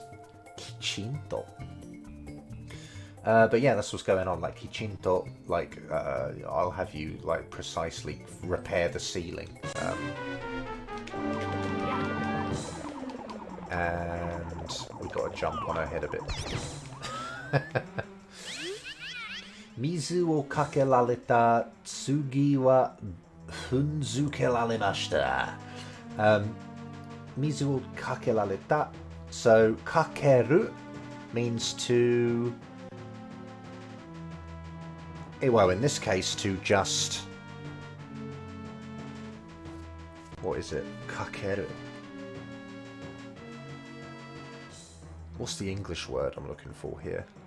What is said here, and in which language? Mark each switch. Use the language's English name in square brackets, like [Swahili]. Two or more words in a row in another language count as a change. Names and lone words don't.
[English] Kichinto. But yeah, that's what's going on. Like kichinto, like I'll have you like precisely repair the ceiling. And we got to jump on her head a bit. [Japanese] 水をかけられた次は踏んづけられました. 水をかけられた. [English] So kakeru means to, well, in this case, to just, what is it? Kakeru. What's the English word I'm looking for here?